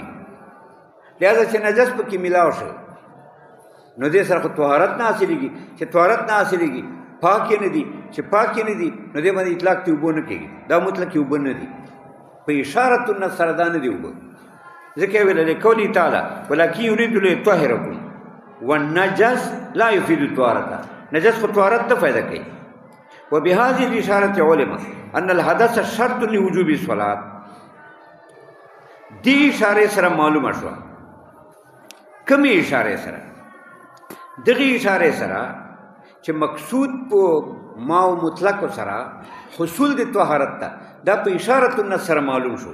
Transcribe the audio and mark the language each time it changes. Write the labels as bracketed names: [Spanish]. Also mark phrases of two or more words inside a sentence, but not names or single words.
[Pashto] لہذا چې نجس پکې ملاو شي نو دې سره خو طهارت نه حاصلېږي. چې طهارت نه حاصلېږي پاک یې نه دي، چې پاک یې نه دي نو دې باندې اطلاق ته اوبه نه کېږي. دا مطلق اوبه نه دي، په [Arabic] اشارت النص [Pashto] سره دا نه دي اوبه. ځکه یې ویل [Arabic] لقوله تعالی ولکن یرید لیطهرکم والنجس لا یفید الطهارة. [Pashto] نجس خو طهارت ته فایده کوي. [Arabic] وبهذه الاشاره علم ان الحدث شرط لوجوب الصلاه. [Pashto] دې اشاره سره معلومه شو. کومې اشاره سره؟ دغه اشاره سره چې مقصود په [Arabic] ماء مطلق [Pashto] سره حصول د طهارت ته، دا په [Arabic] اشاره النص [Pashto] سره معلوم شو.